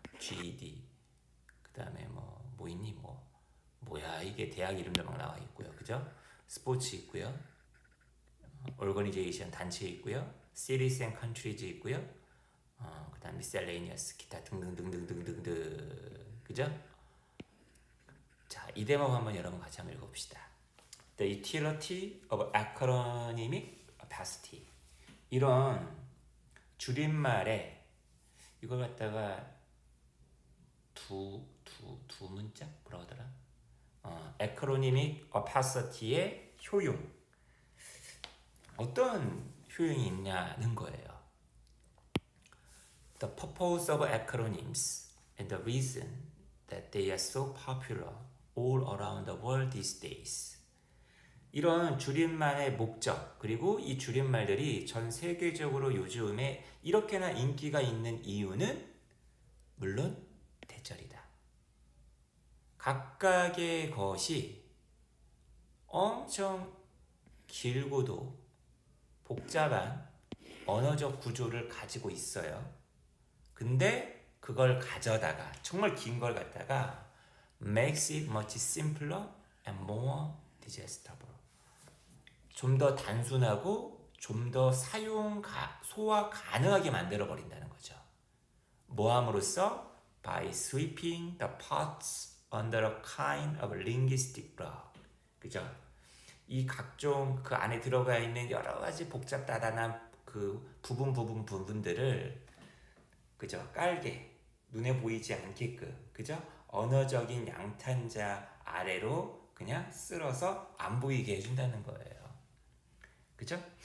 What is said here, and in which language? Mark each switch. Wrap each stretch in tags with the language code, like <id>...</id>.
<ko>GED, 그 다음에 뭐 있니 뭐야 이게 대학 이름들 막 나와 있고요, 그죠? 스포츠 있고요, 오르거니제이션 단체 있고요, 시리즈 앤 컨트리즈 있고요, 그 다음 미셀레니어스 기타 등등등등등등등, 그죠? 자, 이 대목 한번 여러분 같이 한번 읽어봅시다.</ko> <en>The utility of acronymic opacity.</en> <ko>이런 줄임말에 이걸 갖다가 두 문자 뭐라고 하더라? acronymic opacity의 효용. 어떤 효용이 있냐는 거예요.</ko> <en>The purpose of acronyms and the reason that they are so popular all around the world these days.</en> <ko>이런 줄임말의 목적, 그리고 이 줄임말들이 전 세계적으로 요즘에 이렇게나 인기가 있는 이유는 물론 대절이다. 각각의 것이 엄청 길고도 복잡한 언어적 구조를 가지고 있어요. 근데 그걸 가져다가 정말 긴 걸 갖다가</ko> <en>makes it much simpler and more digestible.</en> <ko>좀 더 단순하고 좀 더 소화 가능하게 만들어 버린다는 거죠. 뭐함으로써</ko> <en>by sweeping the parts under a kind of linguistic block.</en> <ko>그죠? 이 각종 그 안에 들어가 있는 여러 가지 복잡다단한 그 부분들을 그죠? 깔게 눈에 보이지 않게끔, 그죠? 언어적인 양탄자 아래로 그냥 쓸어서 안 보이게 해준다는 거예요. 그죠?</ko>